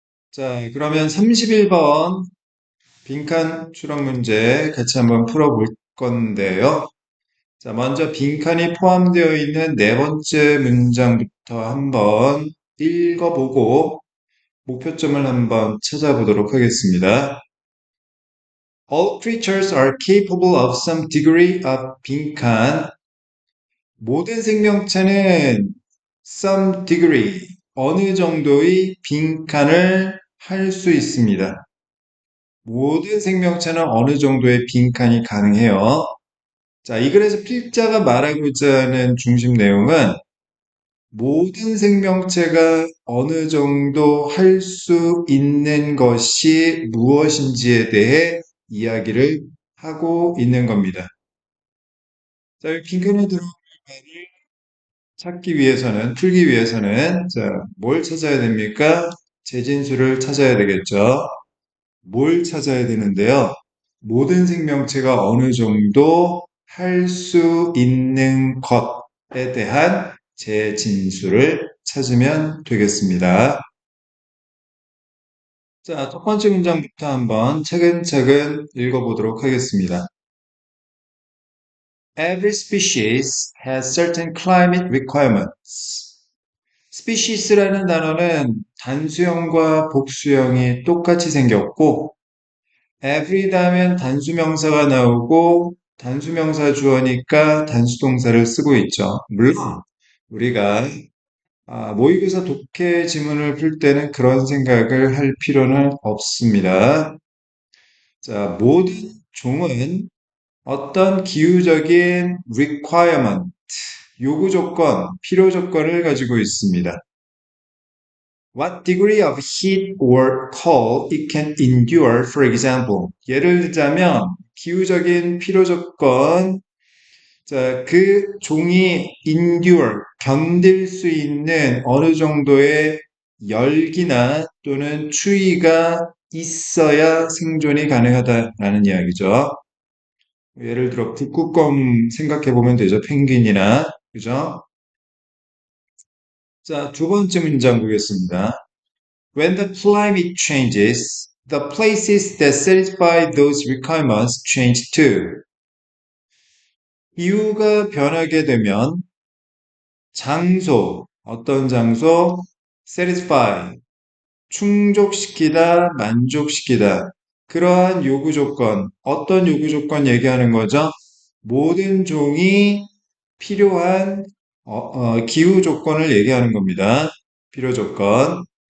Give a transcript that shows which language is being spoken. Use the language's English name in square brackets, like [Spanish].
[Korean] 자, 그러면 31번 빈칸 추론 문제 같이 한번 풀어볼 건데요. 자, 먼저 빈칸이 포함되어 있는 네 번째 문장부터 한번 읽어보고 목표점을 한번 찾아보도록 하겠습니다. [English] All creatures are capable of some degree of [Korean] 빈칸. 모든 생명체는 [English] some degree, [Korean] 어느 정도의 빈칸을 할 수 있습니다. 모든 생명체는 어느 정도의 빈칸이 가능해요. 자, 이 글에서 필자가 말하고자 하는 중심 내용은 모든 생명체가 어느 정도 할 수 있는 것이 무엇인지에 대해 이야기를 하고 있는 겁니다. 자, 이 빈칸에 들어가는 말을 찾기 위해서는, 풀기 위해서는, 자, 뭘 찾아야 됩니까? 재진수를 찾아야 되겠죠. 뭘 찾아야 되는데요. 모든 생명체가 어느 정도 할 수 있는 것에 대한 재진수를 찾으면 되겠습니다. 자, 첫 번째 문장부터 한번 차근차근 읽어보도록 하겠습니다. [English] Every species has certain climate requirements. [Korean] species라는 단어는 단수형과 복수형이 똑같이 생겼고 every 다음엔 단수명사가 나오고 단수명사 주어니까 단수동사를 쓰고 있죠. 물론 우리가 모의고사 독해 지문을 풀 때는 그런 생각을 할 필요는 없습니다. 자, 모든 종은 어떤 기후적인 requirement, 요구 조건, 필요 조건을 가지고 있습니다. [English] What degree of heat or cold it can endure, for example. [Korean] 예를 들자면 기후적인 필요 조건, 자, 그 종이 endure, 견딜 수 있는 어느 정도의 열기나 또는 추위가 있어야 생존이 가능하다라는 이야기죠. 예를 들어 북극곰 생각해 보면 되죠. 펭귄이나 그죠? 자, 두 번째 문장 보겠습니다. [English] When the climate changes, the places that satisfy those requirements change too. [Korean] 기후가 변하게 되면 장소, 어떤 장소, satisfy, 충족시키다, 만족시키다. 그러한 요구 조건, 어떤 요구 조건 얘기하는 거죠? 모든 종이 필요한 기후 조건을 얘기하는 겁니다. 필요 조건.